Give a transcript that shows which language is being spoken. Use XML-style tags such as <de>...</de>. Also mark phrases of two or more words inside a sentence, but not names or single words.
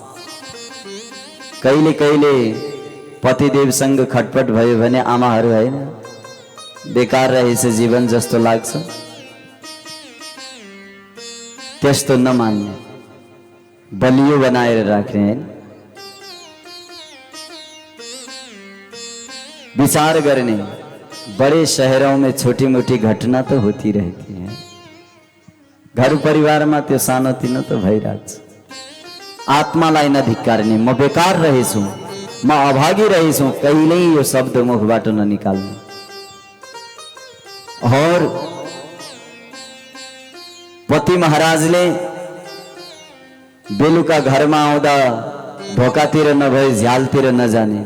<ne>कहिले कहिले पतिदेवसँग खटपट भयो भने आमाहरू होइन, बेकार रहेछ जीवन जस्तो लाग्छ। त्यस्तो नमान्ने, बलियो बनाएर राख्ने होइन।</ne> <hi>विचार करने, बड़े शहरों में छोटी मोटी घटना तो होती रहती है।</hi> <ne>घर परिवार में त्यो सानो तिनो तो भइरहेछ। आत्मालाई नधिक्कार्ने, म बेकार रहेछु, म अभागी रहेछु, कहिल्यै यो शब्द मुखबाट ननिकाल्नु। और पति महाराजले बेलुका घरमा आउँदा ढोकातिर नभए झ्यालतिर नजाने।</ne>